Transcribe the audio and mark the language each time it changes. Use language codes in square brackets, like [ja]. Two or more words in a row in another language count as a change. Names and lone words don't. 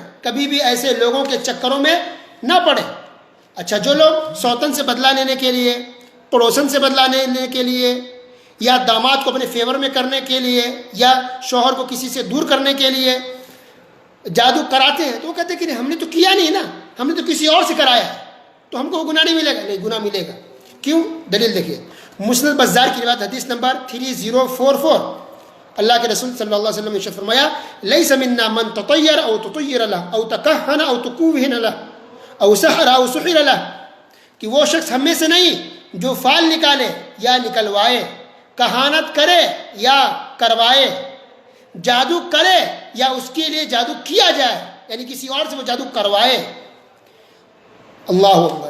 [ur] کبھی بھی ایسے لوگوں کے چکروں میں نہ پڑیں. اچھا، جو لوگ سوتن سے بدلہ لینے کے لیے، پڑوسن سے بدلہ لینے کے لیے، یا داماد کو اپنے فیور میں کرنے کے لیے، یا شوہر کو کسی سے دور کرنے کے لیے جادو کراتے ہیں، تو وہ کہتے ہیں کہ ہم نے تو کیا نہیں نا، ہم نے تو کسی اور سے کرایا ہے، تو ہم کو گناہ نہیں ملے گا. نہیں، گناہ ملے گا. کیوں؟ دلیل دیکھیے. مسند بزار کی روایت حدیث نمبر 3044. اللہ کے رسول صلی اللہ علیہ وسلم نے ارشاد فرمایا [ar] لیس منا من تطیر او تطیر له او تکہن او تکوہن له او سحر او سحر له، [ur] کہ وہ شخص ہم میں سے نہیں جو فال نکالے یا نکلوائے، کہانت کرے یا کروائے، جادو کرے یا اس کے لیے جادو کیا جائے، یعنی کسی اور سے وہ جادو کروائے. اللہ اکبر.